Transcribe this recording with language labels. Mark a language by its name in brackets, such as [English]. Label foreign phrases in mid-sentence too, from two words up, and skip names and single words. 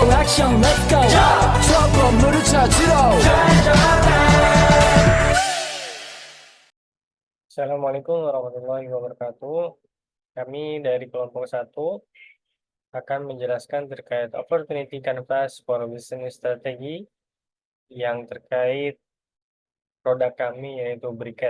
[Korean] 액션 [English] let's go [Korean] 저 건물을 찾으러 [Arabic] السلام عليكم ورحمة الله وبركاته. [Indonesian] Kami dari kelompok 1 akan menjelaskan terkait [English] Opportunity Canvas for Business Strategy [Indonesian] yang terkait produk kami yaitu Briquette.